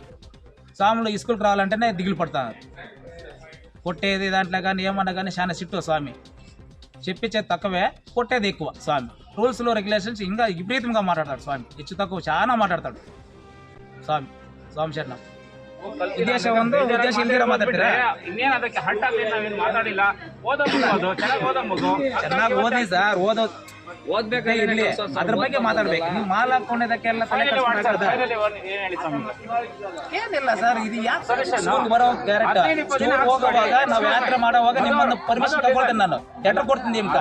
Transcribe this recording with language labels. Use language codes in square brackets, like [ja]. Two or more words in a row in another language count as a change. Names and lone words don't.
[te] స్వాములు ఈ స్కూల్కి రావాలంటేనే దిగులు పడుతున్నారు. కొట్టేది దాంట్లో కానీ ఏమన్నా కానీ చాలా సిట్టు స్వామి. చెప్పించేది తక్కువే, కొట్టేది ఎక్కువ స్వామి. రూల్స్లో రెగ్యులేషన్స్ ఇంకా విపరీతంగా మాట్లాడతాడు స్వామి. హెచ్చు తక్కువ చాలా మాట్లాడతాడు స్వామి శరణం. [kn] ಉದ್ದೇಶ ಒಂದು ಉದ್ದೇಶ ಇಲ್ದಿರ ಮಾತಾಡ್ತೀರಾ? ಇನ್ನೇನು ಅದಕ್ಕೆ ಹಟ್ಟಾಗ್ಲಿ, ನಾವೇನು ಮಾತಾಡಿಲ್ಲ. ಓದೋ ಮಗು ಅದು, ಚೆನ್ನಾಗಿ ಓದೋ ಮಗು, ಚೆನ್ನಾಗಿ ಓದಿ ಸರ್. ಇರ್ಲಿ, ಅದ್ರ ಬಗ್ಗೆ ಮಾತಾಡ್ಬೇಕು. ನೀವು ಮಾಲ್ ಹಾಕೊಂಡಿದ್ದಕ್ಕೆಲ್ಲ ತಲೆ ಫೈನಲಿ ಕೆಡ್ಸ್ಕೊಂಡು ಫೈನಲಿ ಏನ್ ಹೇಳಿ ಸ್ವಾಮಿ ಏನಿಲ್ಲ ಸರ್, ಇದು ಯಾಕೆ ಸ್ಕೂಲ್ ಬರೋ ಕ್ಯಾರೆಕ್ಟರ್ ಹೋಗುವಾಗ ನಾವ್ ಯಾತ್ರೆ ಮಾಡೋವಾಗ ನಿಮ್ಮನ್ನು ಪರ್ಮಿಷನ್ ತಗೊಳ್ತೇನೆ, ನಾನು ಲೆಟರ್ ಕೊಡ್ತೀನಿ ನಿಮ್ಗೆ.